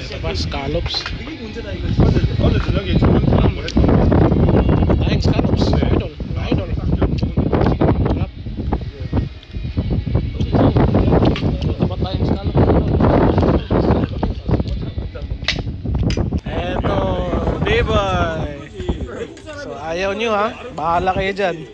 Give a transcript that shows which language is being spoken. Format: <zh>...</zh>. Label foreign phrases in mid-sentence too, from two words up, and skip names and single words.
<tl>scallops.</tl> <ko>어제 저녁에 저번 뭐 했던</ko> <tl>Daing scallops, idol. Idol. Sarap. Tapat tayong scallops. Eto, Beboy. So ayaw nyo ha, bahala kayo dyan.</tl>